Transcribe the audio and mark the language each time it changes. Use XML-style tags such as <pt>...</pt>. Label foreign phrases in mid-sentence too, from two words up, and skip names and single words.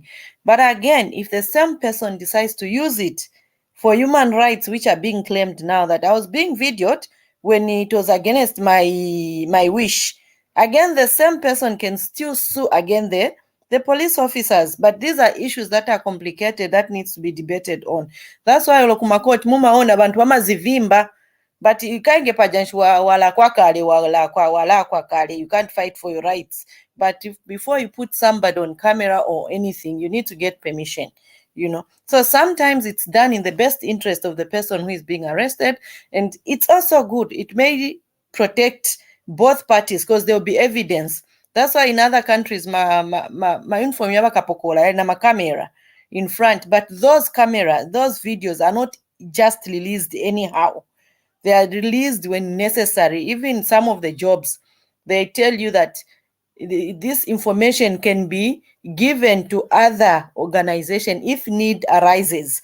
<en>But again, if the same person decides to use it for human rights, which are being claimed now, that I was being videoed when it was against my wish, again, the same person can still sue again the police officers. But these are issues that are complicated that needs to be debated on. That's why</en> <bem>lokumakoti mumaona abantu bamazivimba,</bem> <en>but you can't get</en> <bem>wala kwa kale,</bem> <en>you can't fight for your rights. But before you put somebody on camera or anything, you need to get permission, you know. So sometimes it's done in the best interest of the person who is being arrested, and it's also good. It may protect both parties because there'll be evidence. That's why in other countries,</en> <bem>ma uniform yaba kapokola na camera</bem> <en>in front, but those videos are not just released anyhow. They are released when necessary. Even some of the jobs, they tell you that this information can be given to other organization if need arises.</en>